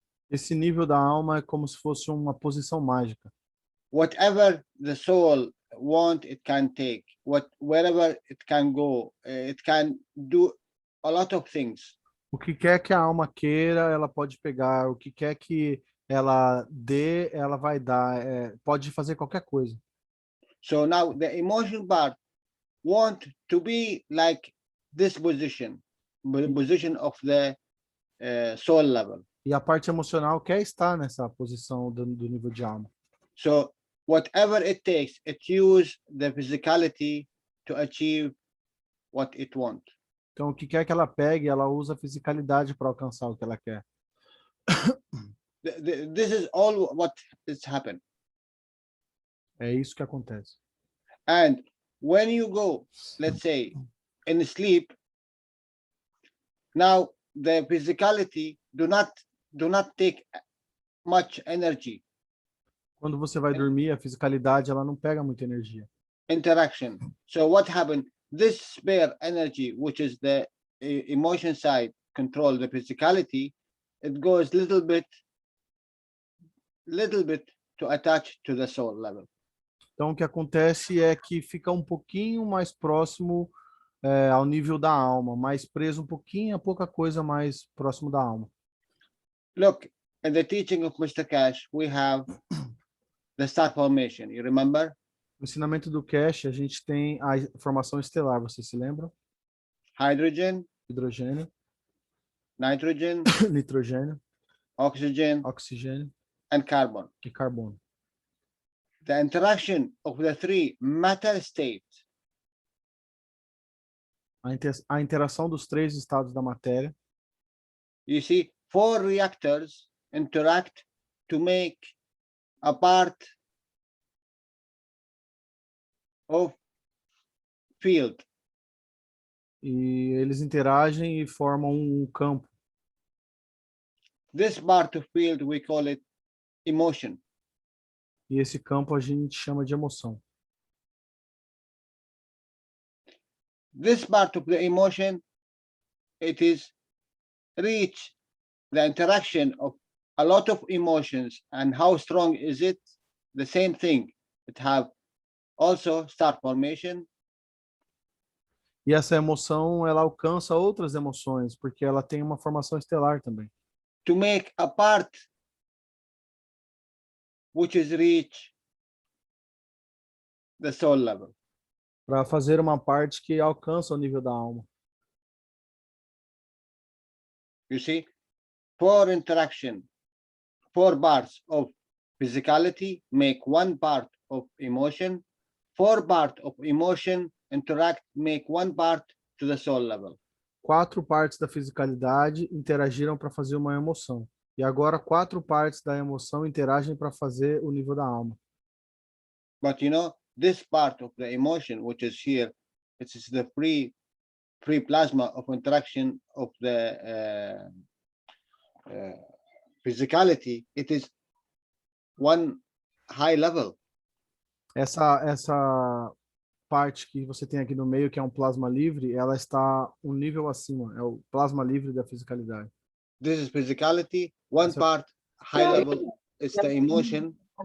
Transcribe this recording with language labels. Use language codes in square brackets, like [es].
[pt] Esse nível da alma é como se fosse uma posição mágica. [en] Whatever the soul want, it can take. Wherever it can go, it can do a lot of things. [pt] O que quer que a alma queira, ela pode pegar. O que quer que ela dê, ela vai dar. Pode fazer qualquer coisa. [en] So now the emotion part want to be like this position of the soul level. [pt] E a parte emocional quer estar nessa posição do nível de alma. [en] So whatever it takes, it use the physicality to achieve what it wants. [pt] Então, o que quer que ela pegue, ela usa a fisicalidade para alcançar o que ela quer. [en] This is all what has happened. [pt] É isso que acontece. [en] And when you go, let's say, in sleep, now the physicality do not take much energy. [pt] Quando você vai dormir, a fisicalidade ela não pega muita energia. [en] Interaction. So what happened? This spare energy, which is the emotion side, control the physicality. It goes little bit to attach to the soul level. [pt] Então, o que acontece é que fica um pouquinho mais próximo ao nível da alma, mais preso um pouquinho, a pouca coisa mais próximo da alma. [en] Look, in the teaching of Mr. Cash, we have the star formation. You remember? [pt] No ensinamento do Cash, a gente tem a formação estelar, vocês se lembram? [en] Hydrogen, [pt] Hidrogênio, [en] nitrogen, [pt] nitrogênio, [en] oxygen, [pt] oxigênio [en] and carbon. [pt] e carbono. [en] The interaction of the three matter states [pt] A interação dos três estados da matéria. [en] You see, 4 reactors interact to make a part of field. [pt] E eles interagem e formam um campo. [en] This part of field, we call it emotion. [pt] E esse campo a gente chama de emoção. [en] This part of the emotion, it is reach the interaction of a lot of emotions. And how strong is it? The same thing. It have also star formation. [pt] E essa emoção, ela alcança outras emoções, porque ela tem uma formação estelar também. [en] To make a part which is reach the soul level. [pt] Para fazer uma parte que alcança o nível da alma. [en] You see, 4 interaction, 4 parts of physicality make 1 part of emotion. 4 parts of emotion interact, make 1 part to the soul level. [pt] 4 partes da fisicalidade interagiram para fazer uma emoção. E agora 4 partes da emoção interagem para fazer o nível da alma. [en] But you know, this part of the emotion, which is here, it is the free plasma of interaction of the physicality. It is 1 high level. [pt] Essa parte que você tem aqui no meio, que é um plasma livre, ela está um nível acima. É o plasma livre da fisicalidade. [en] This is physicality. 1 [pt] Essa- [en] part high level is the emotion.